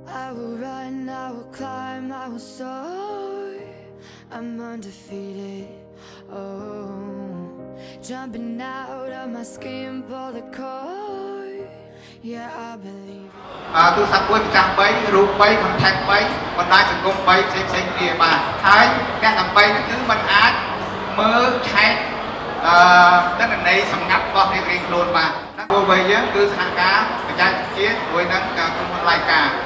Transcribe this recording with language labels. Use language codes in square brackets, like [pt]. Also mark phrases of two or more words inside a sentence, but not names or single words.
[en] will run, I will climb, I will soar. I'm undefeated. Oh, jumping out of my skin, pull the cord. Yeah, I believe. [km] ទូរស័ព្ទមួយម្ចាស់3រូប3 contact 3បណ្ដាញសង្គម3ផ្សេងៗគ្នាបាទហើយអ្នកទាំង3នេះគឺมันអាចមើលឆែកទិន្នន័យសម្ងាត់របស់រៀងៗខ្លួនបាទព្រោះវិញយើងគឺសហការបច្ចេកវិទ្យាជាមួយនឹងក្រុមហ៊ុនឡៃកា